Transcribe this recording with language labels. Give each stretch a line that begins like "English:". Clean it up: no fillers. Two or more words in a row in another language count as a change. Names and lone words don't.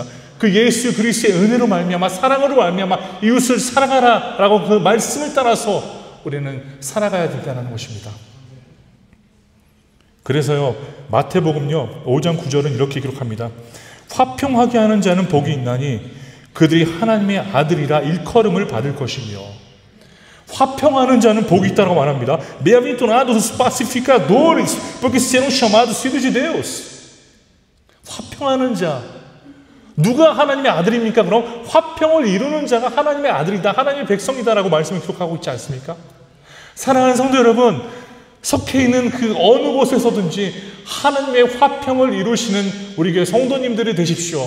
Korean: 그 예수 그리스도의 은혜로 말미암아, 사랑으로 말미암아 이웃을 사랑하라라고 그 말씀을 따라서 우리는 살아가야 된다는 것입니다. 그래서요, 마태복음요 5장 9절은 이렇게 기록합니다. 화평하게 하는 자는 복이 있나니 그들이 하나님의 아들이라 일컬음을 받을 것이며, 화평하는 자는 복이 있다고 말합니다.
Portuguese: Bem-aventurados os pacificadores, porque serão chamados filhos de Deus.
Korean: 화평하는 자, 누가 하나님의 아들입니까? 그럼 화평을 이루는 자가 하나님의 아들이다, 하나님의 백성이다라고 말씀을 기록하고 있지 않습니까? 사랑하는 성도 여러분, 속해 있는 그 어느 곳에서든지 하나님의 화평을 이루시는 우리 교회 성도님들이 되십시오.